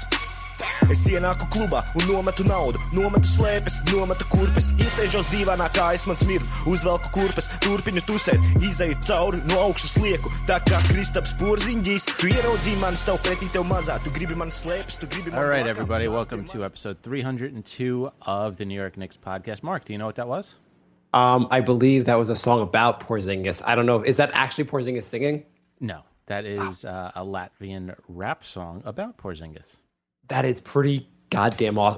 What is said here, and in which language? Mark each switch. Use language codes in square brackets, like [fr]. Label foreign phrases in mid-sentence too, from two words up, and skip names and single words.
[lv] Es ienāku klubā un nometu naudu, nometu slēpes, nometu kurpes. Iesēžos dīvānā, kā es man smirdu, uzvelku kurpes, turpinu tusēt, izeju cauri, no augšas lieku. Tā kā Kristaps Porziņģijs, tu ieraudzīji mani, stāv pretī tev mazā, tu gribi man slēpes, tu gribi man... [en] All right, everybody, welcome to episode 302 of the New York Knicks podcast. Mark, do you know what that was? I believe that was a song about Porzingis. I don't know. Is that actually Porzingis singing? No, that is a Latvian rap song about Porzingis. That is pretty goddamn awesome.